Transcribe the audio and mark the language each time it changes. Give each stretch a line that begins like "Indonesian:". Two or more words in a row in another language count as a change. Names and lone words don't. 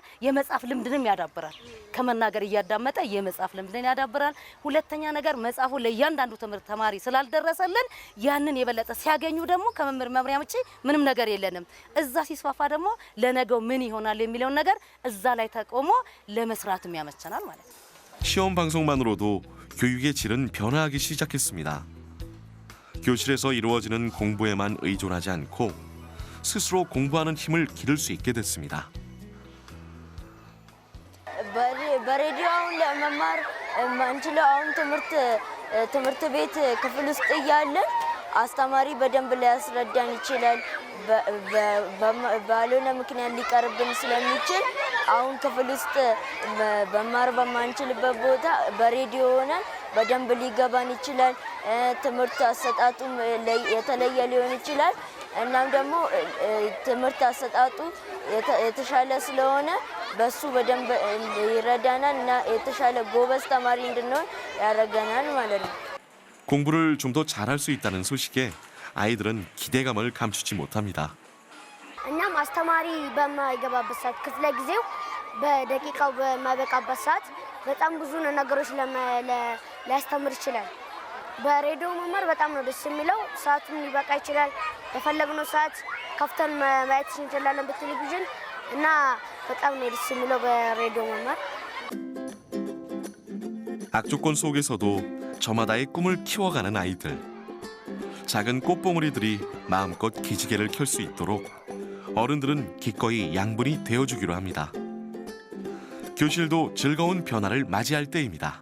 Amharic: የመጻፍ ልምድንም ያዳብራል። ከመናገር እያዳመጠ የመጻፍ ልምድን ያዳብራል። ሁለተኛ ነገር መጻፉ ለእያንዳንዱ ትምህርት ተማሪ ስላልደረሰልን ያንን የበለጠ ሲያገኙ ደግሞ ከመምህር መምሪያ ውጪ ምንም ነገር የለንም። እዛ ሲስፋፋ ደግሞ ለነገው ምን ይሆናል የሚለውን ነገር እዛ ላይ ተቆሞ ለመስራትም ያመቸናል ማለት ነው።
Korean: 시험 방송만으로도 교육의 질은 변화하기 시작했습니다. 교실에서 이루어지는 공부에만 의존하지 않고 스스로 공부하는 힘을 기를 수 있게 됐습니다.
Amharic: በሬዲዮ አሁን ለመማር ማንችለው አሁን ትምህርት ቤት ክፍል ውስጥ እያለን አስተማሪ በደንብ ሊያስረዳን ይችላል። ባልሆነ ምክንያት ሊቀርብን ስለሚችል አሁን ክፍል ውስጥ በማር በማንችልበት ቦታ በሬዲዮ ሆነን በደንብ ሊገባን ይችላል። ትምህርት አሰጣጡ የተለየ ሊሆን ይችላል። እናም ደግሞ ትምህርት አሰጣጡ የተሻለ ስለሆነ በሱ በደንብ ይረዳናል እና የተሻለ ጎበዝ ተማሪ እንድንሆን ያደርገናል ማለት ነው።
Korean: 공부를 좀 더 잘할 수 있다는 소식에 아이들은 기대감을 감추지 못합니다.
Amharic: እናም አስተማሪ በማይገባበት ሰዓት ክፍለ ጊዜው በደቂቃው በማይበቃበት ሰዓት በጣም ብዙ ነገሮች ሊያስተምር ይችላል። በሬዲዮ መማር በጣም ነው ደስ የሚለው። ሰዓቱም ሊበቃ ይችላል። የፈለግነው ሰዓት ከፍተን ማየት እንችላለን በቴሌቪዥን እና በጣም ነው ደስ የሚለው በሬዲዮ መማር።
Korean: 악조건 속에서도 저마다의 꿈을 키워가는 아이들. 작은 꽃봉오리들이 마음껏 기지개를 켤 수 있도록 어른들은 기꺼이 양분이 되어주기로 합니다. 교실도 즐거운 변화를 맞이할 때입니다.